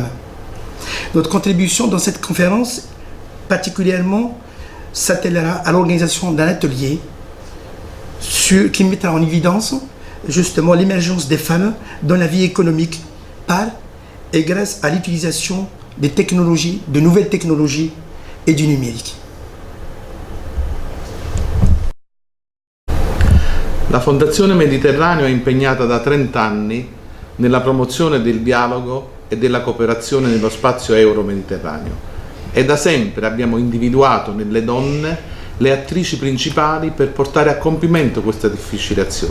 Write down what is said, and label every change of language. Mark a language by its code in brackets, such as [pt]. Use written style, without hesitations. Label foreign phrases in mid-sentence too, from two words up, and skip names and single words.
[fr] Notre contribution dans cette conférence particulièrement s'attellera à l'organisation d'un atelier qui mettra en évidence justement l'émergence des femmes dans la vie économique par et grâce à l'utilisation des technologies, de nouvelles technologies et du numérique. [it] La Fondazione Mediterraneo è impegnata da 30 anni nella promozione del dialogo e della cooperazione nello spazio euro-mediterraneo e da sempre abbiamo individuato nelle donne le attrici principali per portare a compimento questa difficile azione.